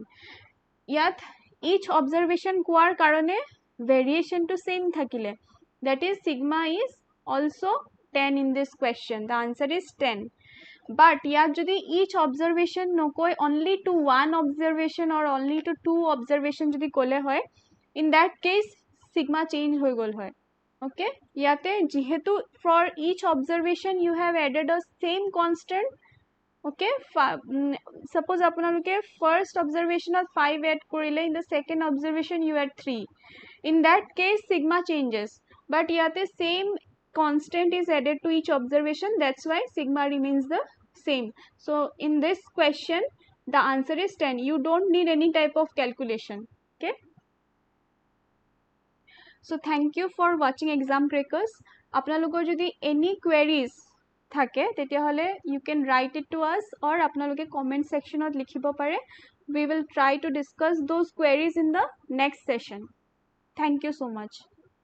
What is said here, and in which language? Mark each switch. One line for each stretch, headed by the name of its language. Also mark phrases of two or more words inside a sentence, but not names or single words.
English: Yat each observation
Assamese: কোৱাৰ কাৰণে
English: variation to same thakile, that is sigma is also 10 in this question. The answer is 10. But
Assamese: ইয়াত যদি
English: each observation nokoi only to one observation or only to 2 observation
Assamese: যদি ক'লে হয়,
English: in that case sigma change
Assamese: হৈ গ'ল হয়.
English: Okay,
Assamese: ইয়াতে যিহেতু
English: for each observation you have added a same constant. Okay, suppose apunaloke first observation of 5 add korile, in the second observation you add 3. In that case sigma changes, but yate same constant is added to each observation, that's why sigma remains the same. So in this question the answer is 10. You don't need any type of calculation. Okay, so thank you for watching Exam Crackers.
Assamese: আপোনালোকৰ যদি
English: any queries
Assamese: থাকে তেতিয়া হ'লে
English: you can write it to us, or apnaloke comment section
Assamese: ত লিখিব পাৰে.
English: We will try to discuss those queries in the next session. Thank you so much.